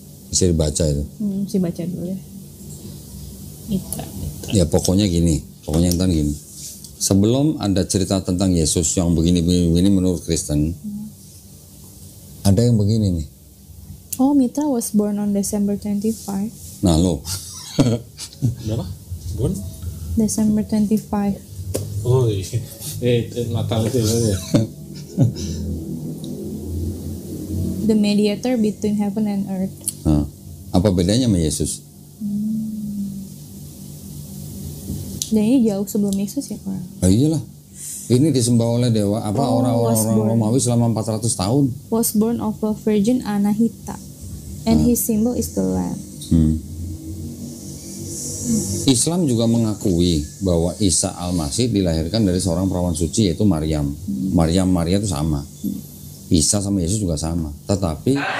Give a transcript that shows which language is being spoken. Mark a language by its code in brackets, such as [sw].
[id] bisa dibaca itu. Mesti baca dulu ya. Mitra. Ya pokoknya gini. Pokoknya Intan gini. Sebelum ada cerita tentang Yesus yang begini menurut Kristen, ada yang begini nih. [en] Oh, Mitra was born on December 25. [id] Nah lo. berapa? Bon? [en] December 25. [id] Oh iya. Natal itu ya. [en] The mediator between heaven and earth. [id] Nah, apa bedanya sama Yesus? Dan ini jauh sebelum Yesus ya Pak? Iyalah. Ini disembah oleh dewa orang-orang Romawi selama 400 tahun. [en] Was born of a virgin Anahita, and his symbol is the lamb. [id] Islam juga mengakui bahwa Isa Al-Masih dilahirkan dari seorang perawan suci yaitu Maria itu sama. Isa sama Yesus juga sama. Tetapi